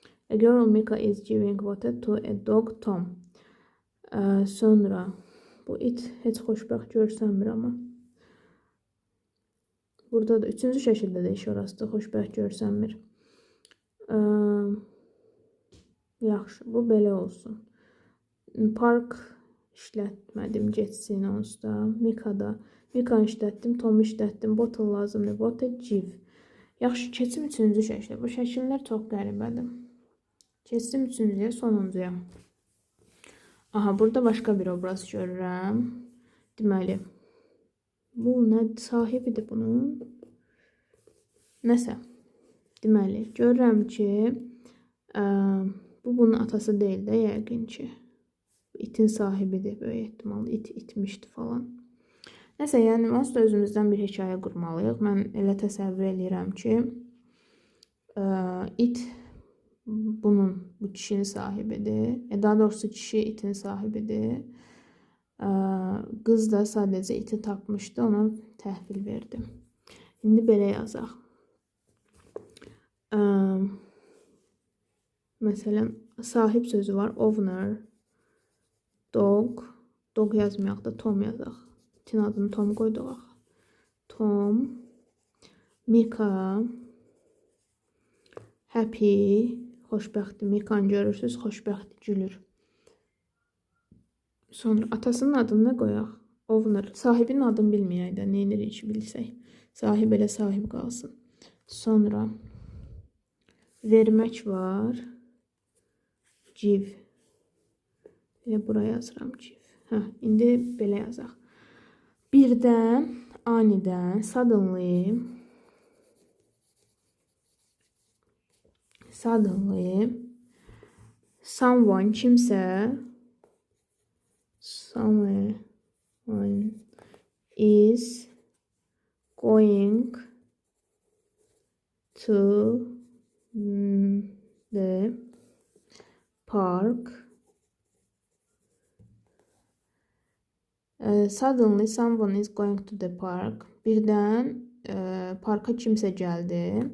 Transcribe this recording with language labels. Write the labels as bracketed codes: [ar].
[en] A girl Mika is giving water to a dog Tom. [az] Sonra bu it heç xoşbəxt görsənmir amma. Burada da üçüncü şəkildə də iş orasıdır, xoşbəxt görsənmir. Yaxşı, bu belə olsun. Park işlətmədim, getsin onsuz da. Mika'da. Mika'nı işlətdim, Tom'u işlətdim. Bottle lazımdır, bottle give. Yaxşı, keçim üçüncü şəklə. Bu şəkillər çox qəribədir. Keçim üçüncüyə, sonuncuya. Aha, burada başqa bir obraz görürəm. Deməli, bu nə sahibidir bunun? Nəsə. Deməli, görürəm ki, bu bunun atası deyil də, yəqin ki. İtin sahibidir, böyük ehtimal. İt itmişdi falan. Nəsə, yəni, onsuz da özümüzdən bir hekayə qurmalıyıq. Mən elə təsəvvür edirəm ki, it bu kişinin sahibidir. Daha doğrusu kişi itin sahibidir. Qız da sadəcə iti tapmışdı, ona təhvil verdi. İndi belə yazaq. Məsələn, sahib sözü var. Owner, dog. Dog yazmayaq da Tom yazaq. İtin adını Tom qoyduq. Tom, Mika, happy, xoşbəxtdir. Mikanı görürsünüz, xoşbəxtdir, gülür. Sonra atasının adını nə qoyaq? Owner. Sahibinin adını bilməyək də, nə edirik ki, bilsək. Sahib elə sahib qalsın. Sonra vermək var. Give. Elə buraya yazıram give. İndi belə yazaq. Birdən, anidən, suddenly, someone, kimsə, [en] someone is going to the park. Suddenly someone is going to the park. [az] Birdən parka kimsə gəldi.